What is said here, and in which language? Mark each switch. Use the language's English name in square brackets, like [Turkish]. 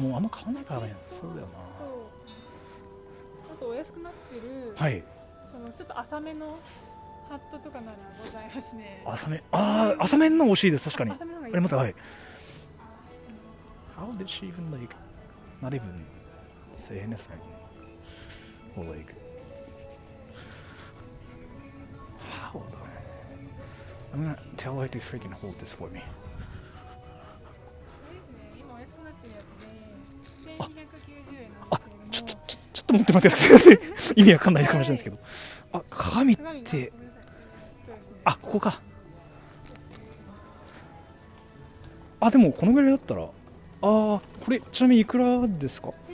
[Japanese] もうあんま買わないからね。そうだよな。あとお安くなってる、はい。そのちょっと浅めのハットとかならございますね。浅めの欲しいです。確かに。浅めの方がいいあります。はい。 [English] How did she even like not even say anything or like how though? I'm gonna tell her to freaking hold this for me. [Japanese] 今お安くなってるやつで1290円なんあ、ですけれども、ちょっと待ってください。意味わかんないかもしれないですけど。あ、鏡ってあ、ここか。あ、でもこのぐらいだったら、これちなみにいくらですか？